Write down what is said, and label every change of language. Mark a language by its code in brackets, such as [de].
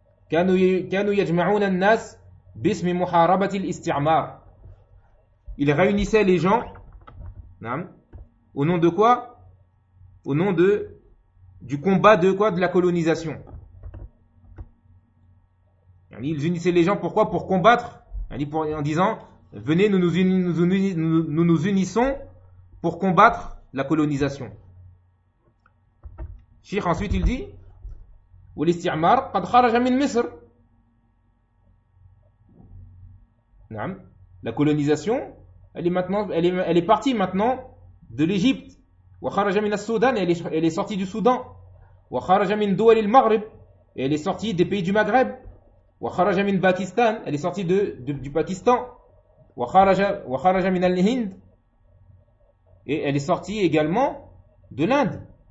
[ar] كانوا يجمعون الناس بسم محاربة الاستعمار. [fr] Il réunissait les gens, au nom de quoi? Au nom de du combat de quoi? De la colonisation. Ils unissaient les gens pourquoi? Pour combattre, en disant, venez, nous nous unissons pour combattre la colonisation. Cheikh ensuite il dit, [ar] والاستعمار قد خرج من مصر. [fr] La colonisation, elle est partie maintenant de l'Égypte. [ar] وخرج من السودان, [fr] elle est sortie du Soudan. [ar] وخرج من دول المغرب, [fr] elle est sortie des pays du Maghreb. [ar] وخرج من باكستان [fr] elle est sortie du Pakistan [ar] وخرج من الهند [fr] et elle est sortie également de l'Inde